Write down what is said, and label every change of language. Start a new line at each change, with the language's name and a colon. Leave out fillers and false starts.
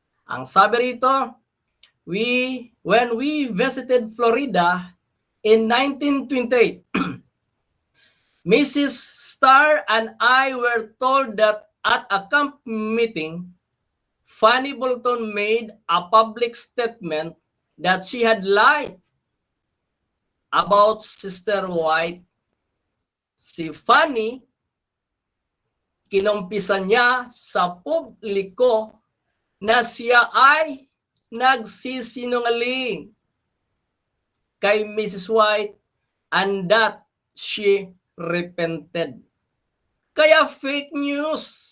Filipino: Ang sabi rito,
English: when we visited Florida in 1928, Mrs. Starr and I were told that at a camp meeting, Fanny Bolton made a public statement that she had lied about Sister White.
Filipino: Si Fanny, kinumpisan niya sa publiko na siya ay nagsisinungaling kay Mrs.
English: White and that she repented. Kaya fake news